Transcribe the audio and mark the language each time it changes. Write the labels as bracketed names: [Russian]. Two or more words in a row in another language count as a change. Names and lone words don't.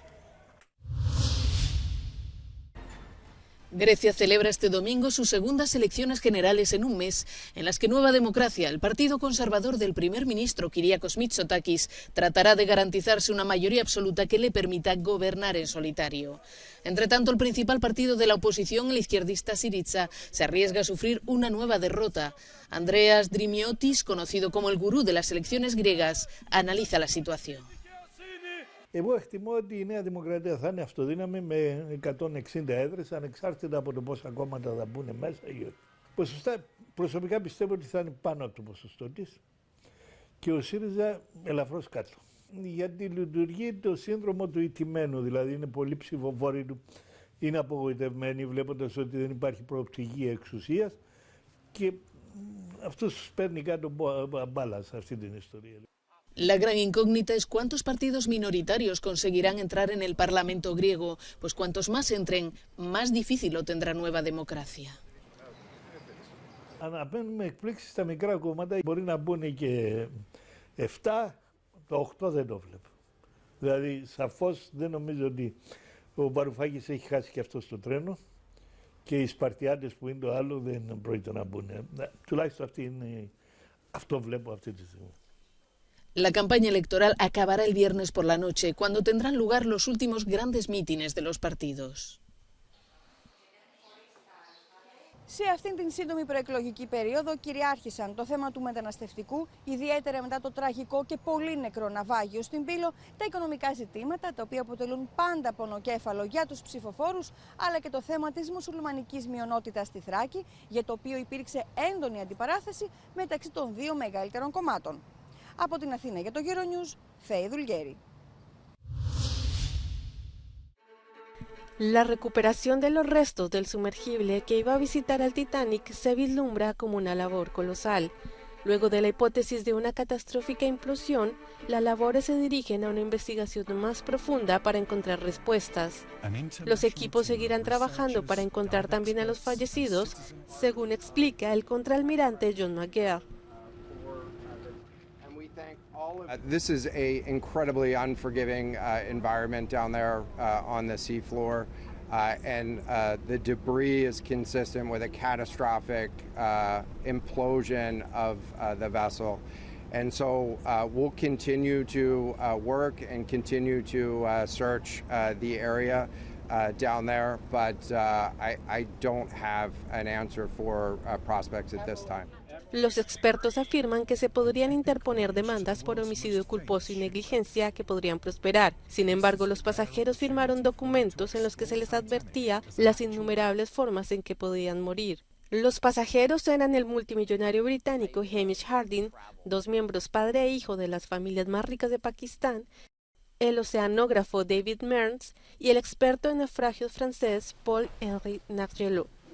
[Spanish] Grecia celebra este domingo sus segundas elecciones generales en un mes, en las que Nueva Democracia, el partido conservador del primer ministro Kyriakos Mitsotakis, tratará de garantizarse una mayoría absoluta que le permita gobernar en solitario. Entre tanto, el principal partido de la oposición, el izquierdista Syriza, se arriesga a sufrir una nueva derrota. Andreas Drimiotis, conocido como el gurú de las elecciones griegas, analiza la situación. [Greek] Εγώ εκτιμώ ότι η Νέα Δημοκρατία θα είναι αυτοδύναμη με 160 έδρες, ανεξάρτητα από το πόσα κόμματα θα μπουν μέσα. Ποσοστά, προσωπικά πιστεύω ότι θα είναι πάνω από το ποσοστό της. και ο ΣΥΡΙΖΑ ελαφρώς κάτω. Γιατί λειτουργεί το σύνδρομο του ηττημένου, δηλαδή είναι πολλοί ψηφοφόροι του, είναι απογοητευμένοι βλέποντας ότι δεν υπάρχει προοπτική εξουσίας και αυτός παίρνει κάτω μπάλα σε αυτή την ιστορία. [Spanish] La gran incógnita es cuántos partidos minoritarios conseguirán entrar en el Parlamento griego, pues cuantos más entren, más difícil lo tendrá nueva democracia. [Greek] Αναμένουμε εκπλήξεις στα μικρά κόμματα, μπορεί να μπουν και 7, το 8 δεν το βλέπω. Δηλαδή σαφώς δεν νομίζω ότι ο Βαρουφάκης έχει χάσει και αυτό το τρένο και οι Σπαρτιάτες που είναι το άλλο δεν πρόκειται να μπουν. Τουλάχιστον αυτό βλέπω αυτή τη στιγμή. [Spanish] La campaña electoral acabará el viernes por la noche, cuando tendrán lugar los últimos grandes mítines de los partidos. [Greek] Σε αυτήν την σύντομη προεκλογική περίοδο κυριάρχησαν το θέμα του μεταναστευτικού, ιδιαίτερα μετά το τραγικό και πολύ νεκρό ναυάγιο στην Πύλο, τα οικονομικά ζητήματα, τα οποία αποτελούν πάντα πονοκέφαλο για τους ψηφοφόρους, αλλά και το θέμα της μουσουλμανικής μειονότητας στη Θράκη, για το οποίο υπήρξε έντονη αντιπαράθεση μεταξύ των δύο μεγαλύτερων κομμάτων. Από την Αθήνα για το Euronews, Φέη Δουλγέρη. [Spanish] La recuperación de los restos del sumergible que iba a visitar al Titanic se vislumbra como una labor colosal. Luego de la hipótesis de una catastrófica implosión, las labores se dirigen a una investigación más profunda para encontrar respuestas. Los equipos seguirán trabajando para encontrar también a los fallecidos, según explica el contraalmirante John McGuire. [English] This is an incredibly unforgiving environment down there on the seafloor, and the debris is consistent with a catastrophic implosion of the vessel. And so we'll continue to work and continue to search the area down there, but I don't have an answer for prospects at this time. [Spanish] Los expertos afirman que se podrían interponer demandas por homicidio culposo y negligencia que podrían prosperar. Sin embargo, los pasajeros firmaron documentos en los que se les advertía las innumerables formas en que podían morir. Los pasajeros eran el multimillonario británico Hamish Harding, dos miembros padre e hijo de las familias más ricas de Pakistán, el oceanógrafo David Mearns y el experto en naufragios francés Paul-Henri Nargelot.